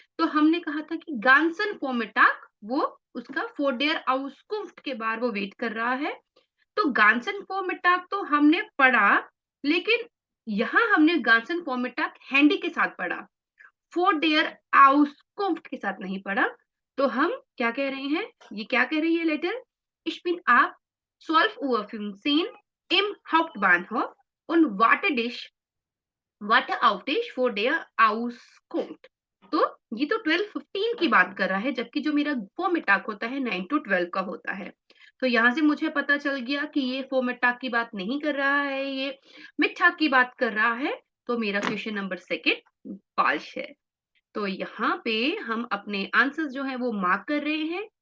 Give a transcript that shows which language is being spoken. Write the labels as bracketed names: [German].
[Hindi] तो हमने कहा था कि गांसन फॉर्मेटाग वो उसका फोर्डेयर आउसकुफ्ट के बाद वो वेट कर रहा है। तो गांसन फॉर्मेटाग तो हमने पढ़ा, लेकिन यहाँ हमने गांसन फॉर्मेटाग हैंडी के साथ पढ़ा, फोर्डेयर आउसकुफ्ट के साथ नहीं पढ़ा। तो हम क्या कह रहे हैं, ये क्या कह रही है letter, [German] ich bin ab 12 Uhr 15 im Hauptbahnhof und warte dich, warte auf dich vor der Auskunft। [Hindi] तो ये तो 12:15 की बात कर रहा है, जबकि जो मेरा फॉर्मेटाक होता है 9 to 12 का होता है। तो यहाँ से मुझे पता चल गया कि ये फॉर्मेटाक की बात नहीं कर रहा है, ये मिठाक की बात कर रहा है। तो मेरा क्वेश्चन नंबर सेकंड फॉल्स है। तो यहाँ पे हम अपने आंसर्स जो है वो मार्क कर रहे हैं।